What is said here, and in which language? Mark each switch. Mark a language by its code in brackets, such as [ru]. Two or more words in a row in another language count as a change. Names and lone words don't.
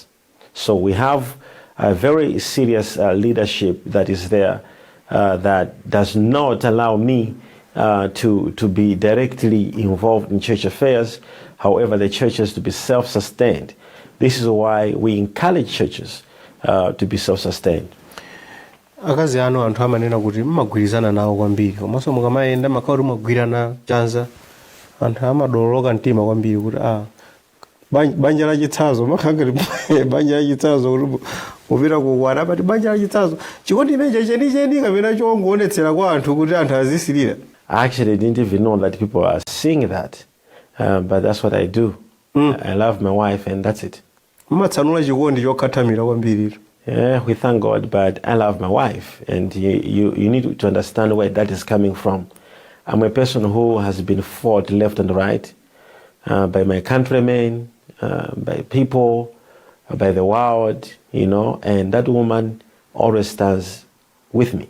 [en] So we have a very serious leadership that is there that does not allow me to be directly involved in church affairs. However, the church has to be self-sustained. This is why we encourage churches to be self-sustained. [ny] Akazi anu anthu amanena kuti mmagwirizana nawo kwambiri komanso mukamayenda makauti mumagwirana chanza anthu amadololoka mtima kwambiri kuti banja la chitsazo makhangati banja la chitsazo kuti mupita kukwata pati banja la chitsazo chikondi imenecho chenicheni kapena chongoonetsera kwa anthu kuti anthu azisirira. [en] I actually didn't even know that people are seeing that, but that's what I do. I love my wife and that's it. [ny] Mumatsanula chikondi chokhathamira kwambiri. [en] Yeah, we thank God, but I love my wife, and you need to understand where that is coming from. I'm a person who has been fought left and right by my countrymen, by people, by the world, and that woman always stands with me.